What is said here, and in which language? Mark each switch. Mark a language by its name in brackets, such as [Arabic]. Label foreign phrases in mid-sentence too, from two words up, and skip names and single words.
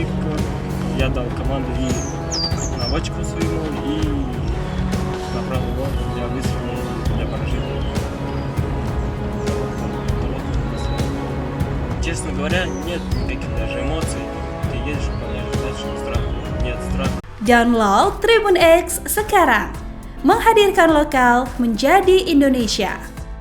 [Russian] Я дал команду и наводчику своему, и направил его для выстрела, для поражения. Честно говоря, нет никаких даже эмоций. Ты едешь, выполняешь задачу, страха. Нет страха. [Indonesian] Download Tribun X sekarang. Menghadirkan lokal menjadi Indonesia.